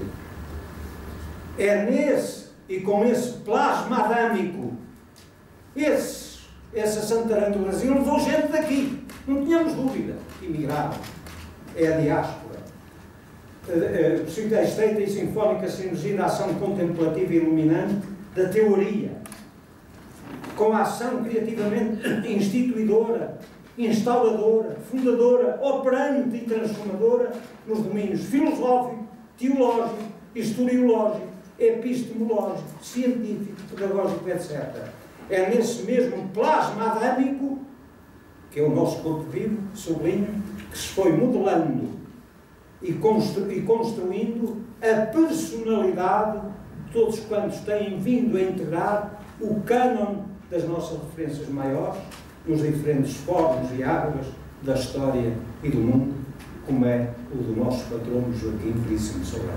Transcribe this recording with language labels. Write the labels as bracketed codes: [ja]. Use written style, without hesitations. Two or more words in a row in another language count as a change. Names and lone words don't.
[pt] É nesse e com esse plasma adâmico, essa Santarém do Brasil levou gente daqui, não tínhamos dúvida, imigraram. É a diáspora. A estreita e sinfónica sinergia da ação contemplativa e iluminante da teoria, com a ação criativamente instituidora, instauradora, fundadora, operante e transformadora nos domínios filosófico, teológico, historiológico, epistemológico, científico, pedagógico, etc. É nesse mesmo plasma adâmico, que é o nosso corpo vivo, sublinho, que se foi modelando e construindo a personalidade de todos quantos têm vindo a integrar o cânon das nossas referências maiores nos diferentes fóruns e águas da história e do mundo, como é o do nosso patrono Joaquim Veríssimo Sobral.